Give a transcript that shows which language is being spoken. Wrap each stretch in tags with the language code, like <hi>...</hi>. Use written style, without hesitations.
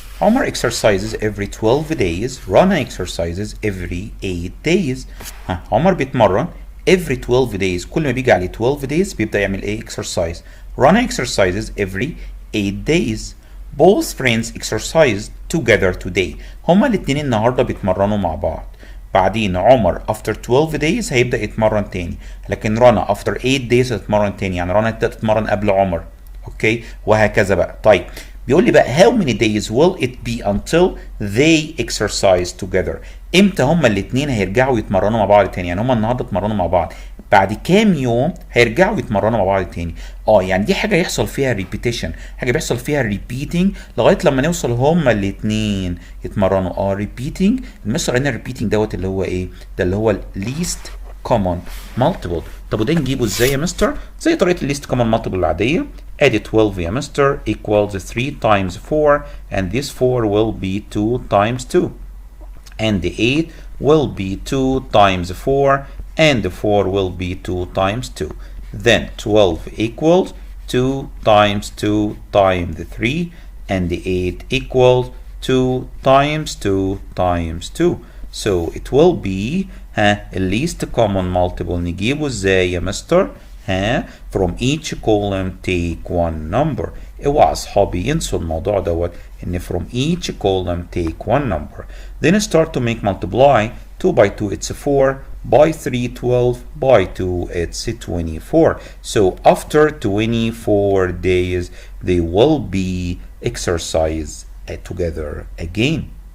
<en>Omar exercises every 12 days. Rana exercises every 8 days.</en> <ar>عمر بيتمرن</ar> <en>every 12 days.</en> <ar>كل ما بيجي عليه 12 days بيبدأ يعمل ايه؟ exercise.</ar> <en>Rana exercises every 8 days. Both friends exercised together today.</en> <ar>هما الاتنين النهارده بيتمرنوا مع بعض. بعدين عمر</ar> <en>after 12 days</en> <ar>هيبدأ يتمرن تاني، لكن رنا</ar> <en>after 8 days</en> <ar>هتتمرن تاني، يعني رنا هتبدأ تتمرن قبل عمر. اوكي وهكذا بقى. طيب بيقول لي بقى</ar> <en>how many days will it be until they exercise together؟</en> <ar>امتى هما الاثنين هيرجعوا يتمرنوا مع بعض تاني؟ يعني هما النهارده اتمرنوا مع بعض، بعد كام يوم هيرجعوا يتمرنوا مع بعض تاني. يعني دي حاجه يحصل فيها repetition، حاجه بيحصل فيها repeating لغايه لما نوصل هما الاثنين يتمرنوا. repeating المستر هنا repeating دوت اللي هو ايه؟ ده اللي هو least common multiple. طب وده نجيبه ازاي يا مستر؟ زي طريقه الليست</ar> <en>common multiple</en> <ar>العاديه. ادي 12 يا مستر</ar> <en>equals 3 times 4 and this 4 will be 2 times 2 and the 8 will be 2 times 4 and the 4 will be 2 times 2. Then 12 equals 2 times 2 times 3 and the 8 equals 2 times 2 times 2. So it will be least common multiple.</en> <ar>نجيبه ازاي يا مستر؟</ar> <en>from each column take one number.</en> <ar>اوعى اصحابي ينسوا الموضوع دوت ان</ar> <en>from each column take one number. Then start to make multiply. 2 by 2 it's 4, by 3 12, by 2 it's 24. So after 24 days they will be exercise together again.</en>